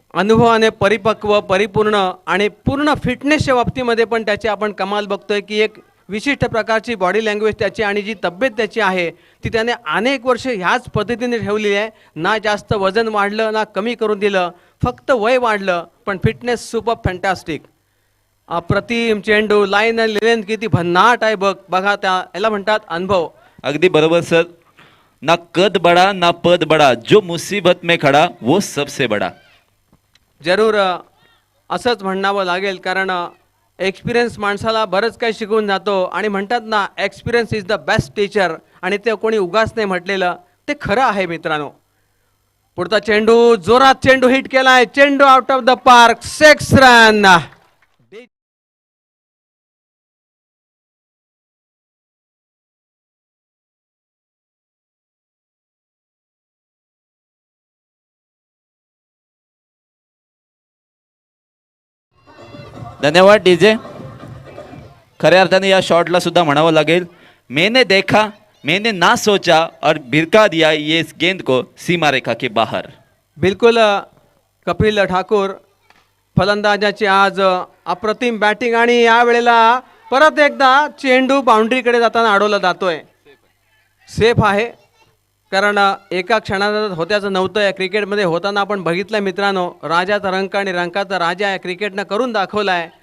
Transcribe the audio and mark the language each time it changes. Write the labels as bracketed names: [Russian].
[Marathi] अनुभवाने परिपक्व, परिपूर्ण आणि पूर्ण फिटनेसच्या बाबतीमध्ये पण त्याची आपण कमाल बघतोय की एक विशिष्ट प्रकारची बॉडी लँग्वेज त्याची आणि जी तब्येत त्याची आहे ती त्याने अनेक वर्ष ह्याच पद्धतीने ठेवलेली आहे. ना जास्त वजन वाढलं ना कमी करून दिलं, फक्त वय वाढलं, पण फिटनेस सुपर फॅन्टास्टिक. अप्रतिम चेंडू, लाईन आणि लेंथ किती भन्नाट आहे बघा, त्या याला म्हणतात अनुभव. अगदी बरोबर सर. [Hindi] ना कद बडा ना पद बडा, जो मुसीबत में खडा वो सबसे बडा. [Marathi] जरूर असंच म्हणावं लागेल, कारण एक्सपिरियन्स माणसाला बरंच काही शिकवून जातो. आणि म्हणतात ना, [English] experience is the best teacher, [Marathi] आणि ते कोणी उगाच नाही म्हटलेलं, ते खरं आहे मित्रांनो. पुढचा चेंडू, जोरात चेंडू हिट केलाय, चेंडू out of the park, 6 run. धन्यवाद डीजे. खऱ्या अर्थाने या शॉटला सुद्धा म्हणावं लागेल, [Hindi] मैंने देखा मैंने ना सोचा और भिरका दिया ये इस गेंद को सीमा रेखा के बाहर. [Marathi] बिलकुल कपिल ठाकूर फलंदाजाची आज अप्रतिम बॅटिंग, आणि यावेळेला परत एकदा चेंडू बाउंड्रीकडे जाताना अडवला जातोय. सेफ आहे, कारण एका क्षणात होत्याचं नव्हतं. या क्रिकेटमध्ये होताना आपण बघितलं मित्रांनो, राजाचा रंक आणि रंकाचा राजा या क्रिकेटनं करून दाखवला आहे.